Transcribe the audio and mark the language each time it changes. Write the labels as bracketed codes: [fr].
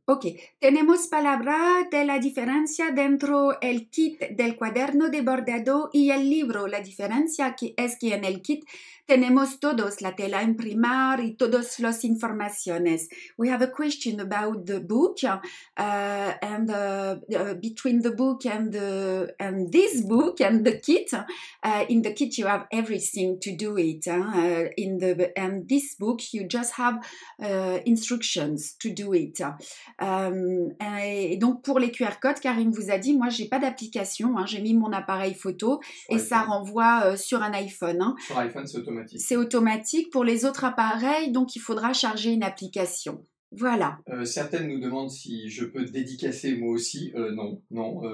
[es] Ok, tenemos palabra de la diferencia dentro el kit del cuaderno de bordado y el libro. La diferencia es que en el kit Tenemos todos la tela imprimar y todas las informaciones. [en] We have a question about the book and between the book and this book and the kit. In the kit you have everything to do it. And this book you just have instructions to do it. [fr] Et donc pour les QR codes, Karim vous a dit, moi j'ai pas d'application, j'ai mis mon appareil photo et ça renvoie sur un iPhone. Sur iPhone c'est automatique. C'est automatique. Pour les autres appareils, donc il faudra charger une application. Voilà. Certaines nous demandent si je peux dédicacer moi aussi. Non.